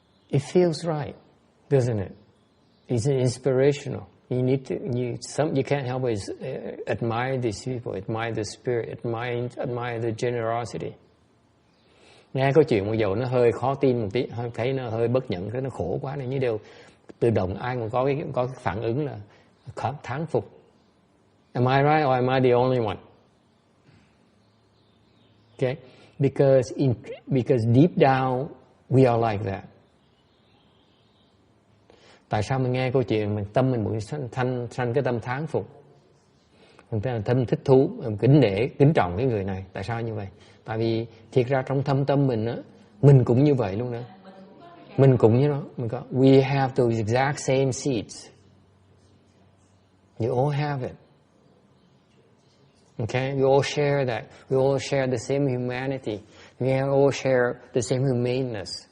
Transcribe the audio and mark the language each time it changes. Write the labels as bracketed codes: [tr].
[en] It feels right, doesn't it? It's inspirational. You can't help but admire these people, admire the spirit, admire the generosity. [vi] Nghe câu chuyện một dầu nó hơi khó tin một tí, thấy nó hơi bất nhẫn, thấy nó khổ quá này, như đều tự động ai cũng có cái phản ứng là thán phục. [en] Am I right or am I the only one? Okay, because deep down we are like that. [vi] Tại sao mình nghe câu chuyện mình tâm mình muốn sanh cái tâm thán phục, mình tâm thích thú, kính trọng cái người này? Tại sao như vậy? Tại vì thiệt ra trong thâm tâm mình á, mình cũng như vậy luôn đó. Mình cũng như đó. Mình có [en] we have those exact same seeds. You all have it. Okay, we all share that. We all share the same humanity. We all share the same humaneness.